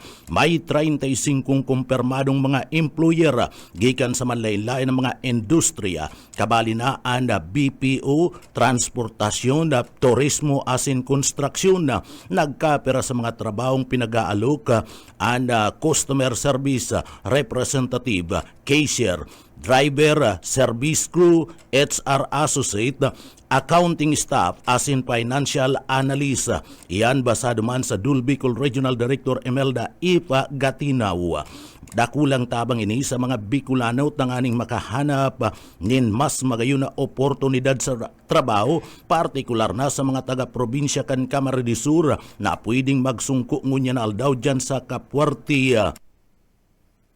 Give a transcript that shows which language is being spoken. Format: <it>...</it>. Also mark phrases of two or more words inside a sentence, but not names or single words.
<bik>May 35 kumpirmadong mga employer gikan sa manlain-lain ng mga industriya, kabali na ang BPO, transportasyon, turismo asin konstruksyon. Nagkapera sa mga trabahong pinag-aalok ang</bik> <en>customer service representative, cashier, driver, service crew, HR associate, accounting staff, asin financial analyst.</en> <bik>Iyan basado man sa Dul Bicol Regional Director Emelda Ipa Gatinaw. Dakulang tabang ini sa mga Bicolano tanganing makahanap nin mas magayon na oportunidad sa trabaho, partikular na sa mga taga-probinsya kan Camarines Sur na pwedeng magsungko ngunya na aldaw dyan sa Kapuarte.</bik>